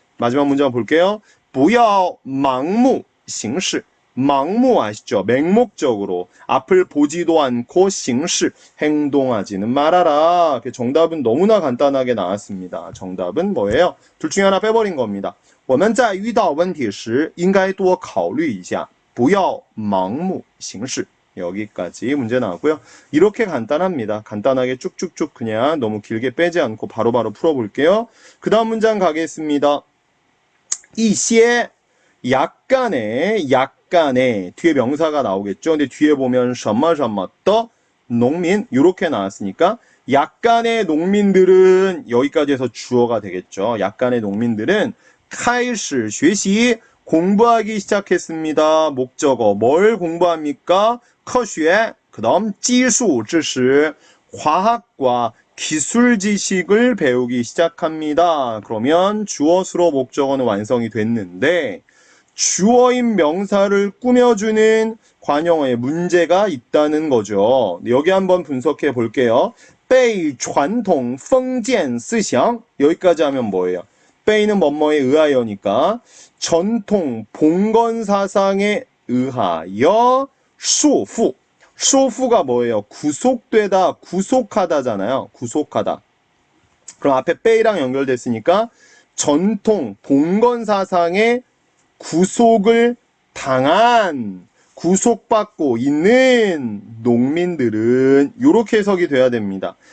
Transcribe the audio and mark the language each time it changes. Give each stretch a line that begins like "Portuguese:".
Korean: 마지막 문제 한번 볼게요.
Chinese: 不要盲目行事.
Korean: 망무 아시죠? 맹목적으로 앞을 보지도 않고 行事 행동하지는 말아라. 정답은 너무나 간단하게 나왔습니다. 정답은 뭐예요? 둘 중에 하나 빼버린 겁니다.
Chinese: 我们在遇到问题时应该多考虑一下不要盲目行事
Korean: 여기까지 문제 나왔고요. 이렇게 간단합니다. 간단하게 쭉쭉쭉 그냥 너무 길게 빼지 않고 바로바로 풀어볼게요. 그 다음 문장 가겠습니다. 一些 약간의 뒤에 명사가 나오겠죠. 근데 뒤에 보면
Chinese: 什么什么的
Korean: 농민 이렇게 나왔으니까 약간의 농민들은 여기까지 해서 주어가 되겠죠. 약간의 농민들은
Chinese: 开始学习
Korean: 공부하기 시작했습니다. 목적어 뭘 공부합니까? 科学 그 다음
Chinese: 技术知识
Korean: 과학과 기술 지식을 배우기 시작합니다. 그러면 주어 수로 목적어는 완성이 됐는데 주어인 명사를 꾸며주는 관용어에 문제가 있다는 거죠. 여기 한번 분석해 볼게요.
Chinese: 被传统封建思想
Korean: 여기까지 하면 뭐예요? 被는 뭐뭐에 의하여니까 전통 봉건 사상에 의하여 束缚 束缚가 뭐예요? 구속되다, 구속하다잖아요. 구속하다. 그럼 앞에 빼이랑 연결됐으니까 전통 봉건 사상에 구속을 당한, 구속받고 있는 농민들은 이렇게 해석이 돼야 됩니다.